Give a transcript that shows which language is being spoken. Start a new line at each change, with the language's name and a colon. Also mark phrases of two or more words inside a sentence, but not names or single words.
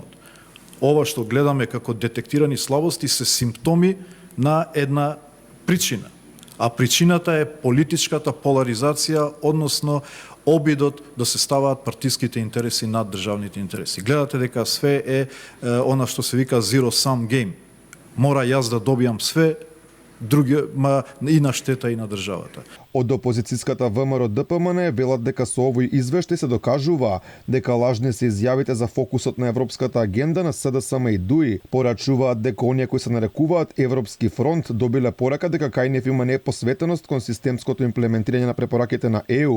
Macedonian: Ова што гледаме како детектирани слабости се симптоми на една причина. А причината е политичката поларизација, односно обидот да се ставаат партиските интереси над државните интереси. Гледате дека све е она што се вика
English: zero sum game.
Macedonian: Мора јас да добијам све, други, и на штета и на државата. Од опозицијската ВМРО ДПМН велат дека со овој извештај се докажува дека лажни се изјавите за фокусот на европската агенда на СДСМ и ДУИ. Порачуваат дека оние кои се нарекуваат Европски фронт добиле порака дека кај нив има непосветеност кон системското имплементирање на препораките на ЕУ.